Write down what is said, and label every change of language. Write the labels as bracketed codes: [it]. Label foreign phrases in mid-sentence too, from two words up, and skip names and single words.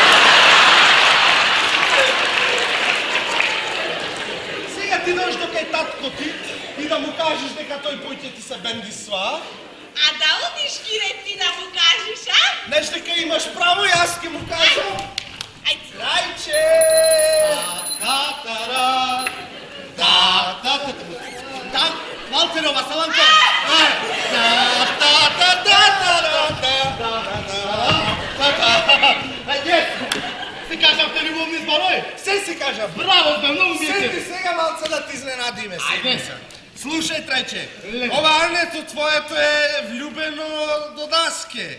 [mk] Сега ти дојдеш до кај татко ти и да му кажеш дека тој поќе ти се бендисва. А да одиш, Кире, ти да му кажеш, а? Знаеш дека имаш право, јас ќе му кажам. Ајде. Крајче! Та-та-ра, та-та-та-та. Валтерова, Саланко! Си кажавте любовни зборови? Се си кажам. Браво, бе, многу ми е Седи тебе. сега малце да ти изненадиме. Ајде. Слушај, Трајче, ова Арнето твоето е влюбено до даске.